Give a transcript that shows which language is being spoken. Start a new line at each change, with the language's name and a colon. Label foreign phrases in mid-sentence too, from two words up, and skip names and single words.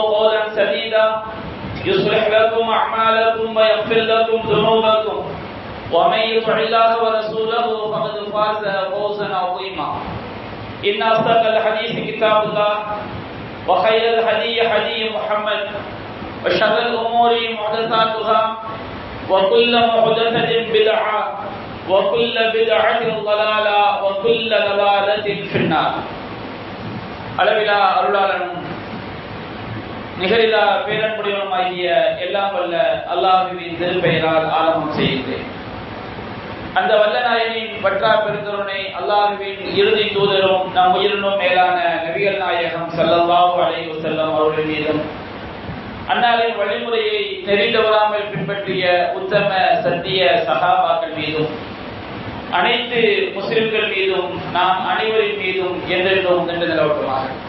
Arabic: قولا سديدا يصلح لكم أعمالكم ويغفر لكم ذنوبكم ومن يطع الله ورسوله فقد فاز فوزا عظيما إن أصدق الحديث كتاب الله وخير الهدي هدي محمد وشر الأمور محدثاتها وكل محدثة بدعة وكل بدعة ضلالة وكل ضلالة في النار.
Tamil: அளவிலா அருளாளனும் நிகரிலா பேரன்புடையவனுமாகிய எல்லாம் வல்ல அல்லாஹ்வின் திருப்பெயரால் ஆரம்பம் செய்கிறேன். அந்த வல்லநாயனின் பற்றா பெருந்தருணை அல்லாஹ்வின் இறுதி தூதரும் நம் உயிரினும் மேலான நபிகள் நாயகம்
Arabic: صلى الله عليه وسلم
Tamil: அவர்கள் மீதும் அன்னாரின் வழிமுறையை நெறிதவறாமல் பின்பற்றிய உத்தம சத்திய சஹாபாக்கள் மீதும் அனைத்து முஸ்லிம்கள் மீதும் நாம் அனைவரின் மீதும் என்றென்றும் நின்று நிலவட்டுமாக.